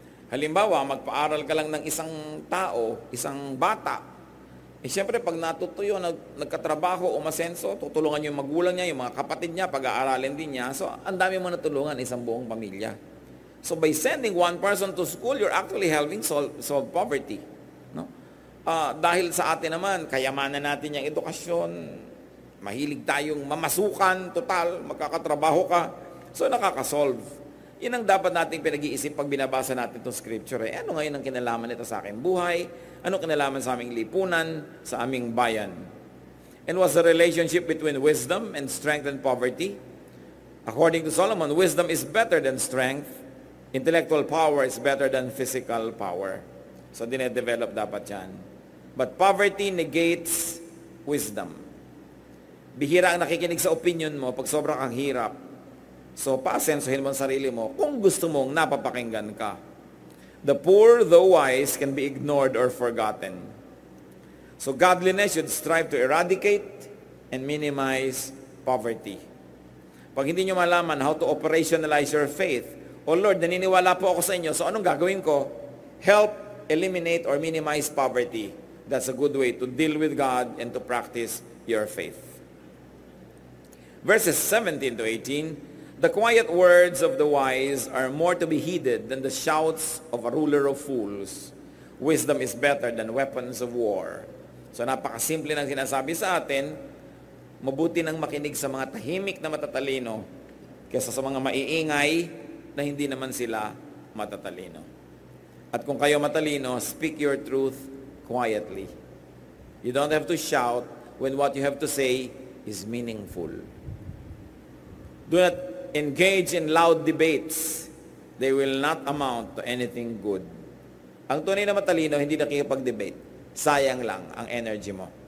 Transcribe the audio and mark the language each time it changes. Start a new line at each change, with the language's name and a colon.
Filipino: Halimbawa, magpaaral ka lang ng isang tao, isang bata, siyempre pag natutuyo, nagkatrabaho, umasenso, tutulungan yung magulang niya, yung mga kapatid niya, pag-aaralin din niya. So, ang dami mo natulungan, isang buong pamilya.
English: So, by sending one person to school, you're actually helping solve poverty.
Filipino: No? Dahil sa atin naman, kayamanan natin yung edukasyon, mahilig tayong mamasukan, total, magkakatrabaho ka. So, nakakasolve. Yan ang dapat nating pinag-iisip pag binabasa natin itong scripture. Ano ngayon ang kinalaman nito sa aking buhay? Ano kinalaman sa aming lipunan, sa aming bayan?
English: And what's the relationship between wisdom and strength and poverty? According to Solomon, wisdom is better than strength. Intellectual power is better than physical power.
Filipino: So, dinedevelop dapat yan.
English: But poverty negates wisdom.
Filipino: Bihira ang nakikinig sa opinion mo pag sobrang kang hirap. So, paasensuhin mo ang sarili mo kung gusto mong napapakinggan ka.
English: The poor, though wise, can be ignored or forgotten. So, godliness should strive to eradicate and minimize poverty.
Filipino: Pag hindi nyo malaman
English: how to operationalize your faith,
Filipino: oh Lord, naniniwala po ako sa inyo, so anong gagawin ko?
English: Help eliminate or minimize poverty. That's a good way to deal with God and to practice your faith. Verses 17 to 18, the quiet words of the wise are more to be heeded than the shouts of a ruler of fools. Wisdom is better than weapons of war.
Filipino: So napakasimple ng sinasabi sa atin, mabuti nang makinig sa mga tahimik na matatalino kaysa sa mga maiingay na hindi naman sila matatalino. At kung kayo matalino,
English: speak your truth quietly. You don't have to shout when what you have to say is meaningful. Do not engage in loud debates. They will not amount to anything good.
Filipino: Ang tunay na matalino, hindi nakikipag-debate. Sayang lang ang energy mo.